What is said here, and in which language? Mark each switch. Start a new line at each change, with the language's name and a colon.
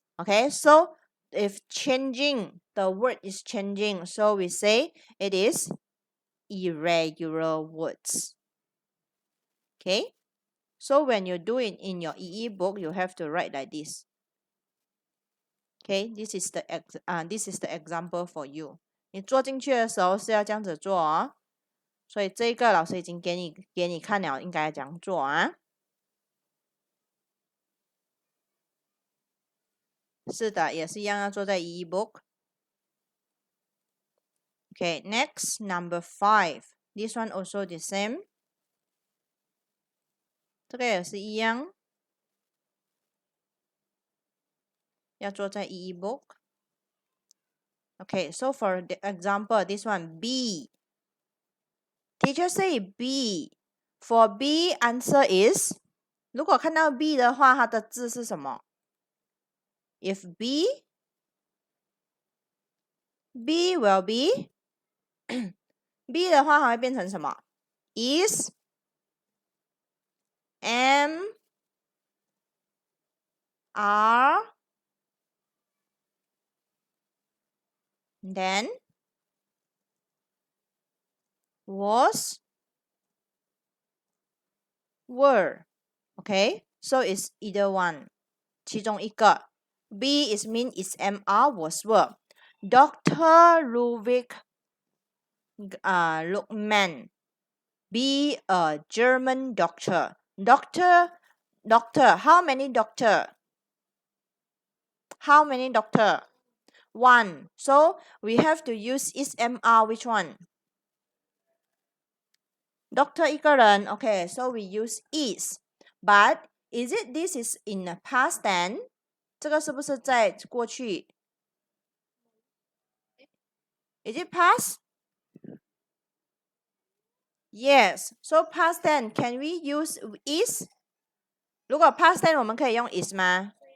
English: Okay, so if changing, the word is changing, so we say it is irregular words. Okay, so when you do it in your EE book, you have to write like this. Okay, this is the example for you.
Chinese: 你做进去的时候是要这样子做哦。所以这个老师已经给你看了，应该怎样做啊？是的，也是一样要做在e-book。
English: Okay, next, number 5. This one also the same.
Chinese: 这个也是一样，要做在 e-book。
English: Okay, so for the example, this one, B. Teacher say B. For B, answer is,
Chinese: 如果看到 B 的话，它的字是什么？
English: If B, B will be B
Chinese: 的话，它会变成什么
English: ？Is, am, are, then was, were. Okay, so it's either one.
Chinese: 其中一个
English: B is mean is am, are, was, were. Dr. Ludwig Luckman, be a German doctor. Doctor. How many doctor? How many doctor? One. So we have to use is am, are. Which one? Doctor
Chinese: 一个人
English: Okay, so we use is. But is it this is in the past tense?
Chinese: 这个是不是在过去
English: Is it past? Yes. So past tense, can we use is?
Chinese: 如果 past tense 我们可以用 is 吗？